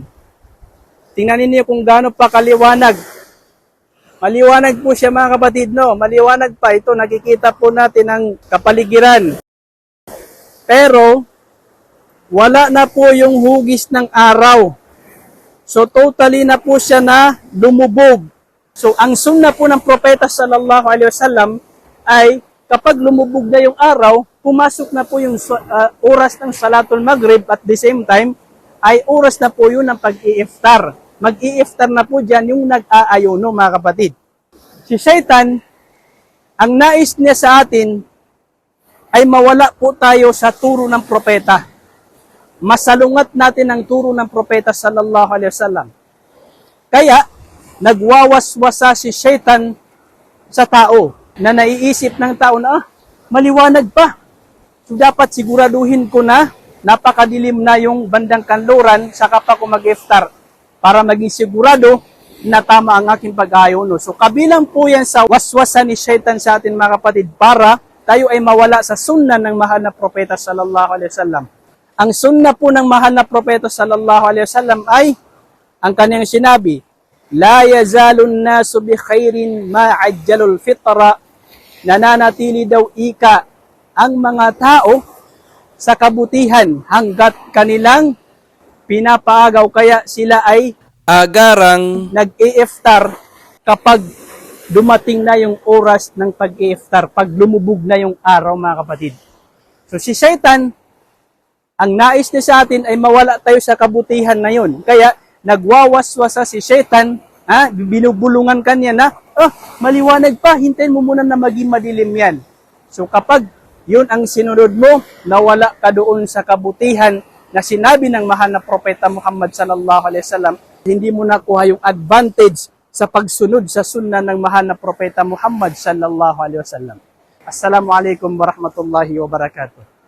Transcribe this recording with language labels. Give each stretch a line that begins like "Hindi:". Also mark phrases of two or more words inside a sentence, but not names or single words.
Filipino: Tingnan niyo kung gaano pa kaliwanag. Maliwanag po siya mga kapatid, no? Maliwanag pa ito. Nakikita po natin ang kapaligiran. Pero, wala na po yung hugis ng araw. So, totally na po siya na lumubog. So, ang sunna po ng propeta
Arabic: صلى الله عليه وسلم
Filipino: ay kapag lumubog na yung araw, pumasok na po yung oras ng
Arabic: صلاة المغرب
English: at the same time,
Filipino: ay oras na po yun ng pag-i-iftar. Mag-i-iftar na po dyan yung nag-aayuno mga kapatid. Si Shaitan, ang nais niya sa atin ay mawala po tayo sa turo ng propeta. Masalungat natin ang turo ng propeta
Arabic: صلى الله عليه وسلم.
Filipino: Kaya, nagwawaswasa si Shaitan sa tao na naiisip ng tao na, maliwanag pa. So, dapat siguraduhin ko na napakadilim na yung bandang kanluran saka pa ako mag-iftar para maging sigurado na tama ang aking pag-ayuno. So, kabilang po yan sa waswasan ni Shaitan sa atin mga kapatid para tayo ay mawala sa sunna ng mahal na propeta
Arabic: صلى الله عليه وسلم.
Filipino: Ang sunna po ng mahal na propeta
Arabic: صلى الله عليه وسلم
Filipino: ay ang kanyang sinabi,
Arabic: لا يزال الناس بخير ما عجلوا الفطر,
Filipino: nananatili daw ika ang mga tao sa kabutihan hanggat kanilang pinapaagaw, kaya sila ay agarang nag-i-iftar kapag dumating na yung oras ng pag-i-iftar, pag lumubog na yung araw mga kapatid. So si Shaitan, ang nais niya sa atin ay mawala tayo sa kabutihan na yun. Kaya nagwawaswasa si Shaitan, binubulungan kanya na, maliwanag pa, hintayin mo muna na maging madilim yan. So kapag yun ang sinunod mo, nawala ka doon sa kabutihan na sinabi ng mahal na propeta Muhammad
Arabic: صلى الله عليه وسلم,
Filipino: hindi mo nakuha yung advantage sa pagsunod sa sunna ng mahal na propeta Muhammad
Arabic: صلى الله عليه وسلم. السلام عليكم ورحمة الله وبركاته.